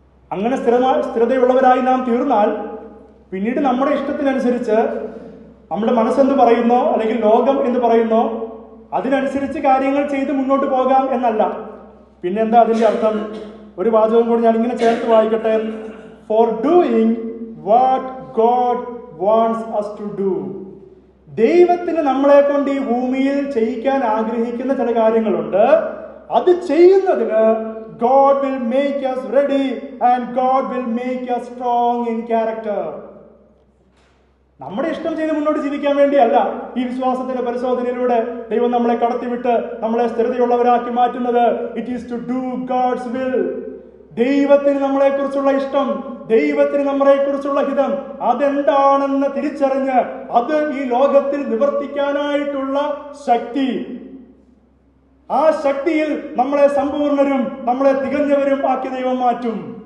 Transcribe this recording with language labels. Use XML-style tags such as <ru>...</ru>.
<ml>അങ്ങനെ സ്ഥിരതയുള്ളവരായി നാം തീർന്നാൽ പിന്നീട് നമ്മുടെ ഇഷ്ടത്തിനനുസരിച്ച് നമ്മുടെ മനസ്സെന്ത് പറയുന്നോ അല്ലെങ്കിൽ ലോകം എന്ന് പറയുന്നോ അതിനനുസരിച്ച് കാര്യങ്ങൾ ചെയ്ത് മുന്നോട്ട് പോകാം എന്നല്ല. പിന്നെന്താ അതിന്റെ അർത്ഥം? ഒരു വാചകം കൂടി ഞാൻ ഇങ്ങനെ ചേർത്ത് വായിക്കട്ടെ:</ml> <en>For doing what God wants us to do.</en> <ml>ദൈവത്തിന് നമ്മളെ കൊണ്ട് ഈ ഭൂമിയിൽ ചെയ്യിക്കാൻ ആഗ്രഹിക്കുന്ന ചില കാര്യങ്ങളുണ്ട്. അത് ചെയ്യുന്നതിന്</ml> <en>God will make us ready and God will make us strong in character.</en> <ml>നമ്മുടെ ഇഷ്ടം ചെയ്ത് മുന്നോട്ട് ജീവിക്കാൻ വേണ്ടിയല്ല ഈ വിശ്വാസത്തിന്റെ പരിശോധനയിലൂടെ ദൈവം നമ്മളെ കടത്തിവിട്ട് നമ്മളെ സ്ഥിരതയുള്ളവരാക്കി മാറ്റുന്നത്.</ml> <en>It is to do God's will.</en> <ml>ദൈവത്തിന് നമ്മളെ കുറിച്ചുള്ള ഇഷ്ടം, ദൈവത്തിന് നമ്മളെ കുറിച്ചുള്ള ഹിതം അതെന്താണെന്ന് തിരിച്ചറിഞ്ഞ് അത് ഈ ലോകത്തിൽ നിവർത്തിക്കാനായിട്ടുള്ള ശക്തി, ആ ശക്തിയിൽ നമ്മളെ സമ്പൂർണരും നമ്മളെ തികഞ്ഞവരും ആക്കി ദൈവം മാറ്റും.</ml>